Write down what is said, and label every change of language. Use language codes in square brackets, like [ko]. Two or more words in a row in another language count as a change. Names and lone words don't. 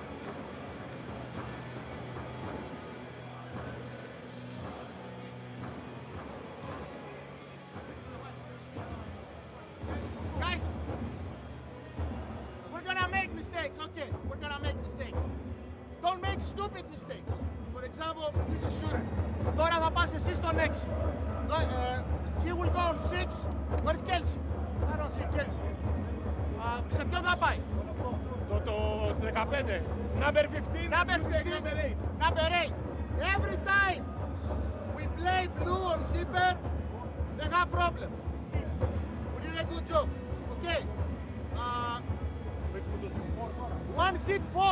[en] Guys, we're gonna make mistakes, okay? We're gonna make mistakes. Don't make stupid mistakes. For example, he's a shooter. [el] Τώρα θα πας εσύ στον 6. [en] He will go on 6. Where's Kelsey? I don't see Kelsey. [el] Σε ποιον θα πάει? Το 15. [en] Number 15. Number 15. Number 8. Number 8. Every time we play blue or zipper, they have problem. We did a good job. Okay. One zip four.